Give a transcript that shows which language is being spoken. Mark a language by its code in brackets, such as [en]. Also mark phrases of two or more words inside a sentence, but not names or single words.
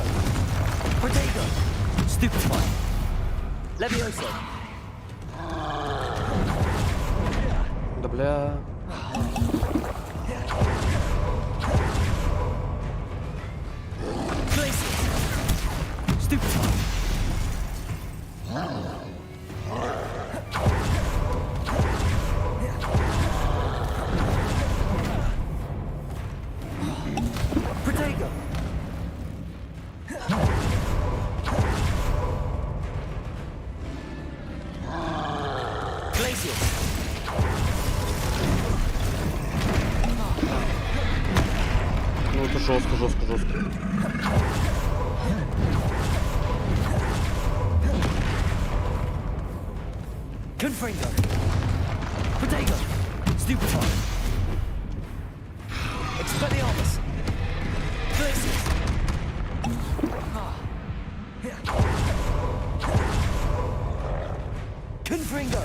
[ru] Protego! Stupefy! Levioso! Да бля. Glaciers! Stupefy! Protego! Glaciers! Ну это жестко, жестко, жестко. Confringo! Protego! Stupefy! Expelliarmus! Glaciers! Confringo!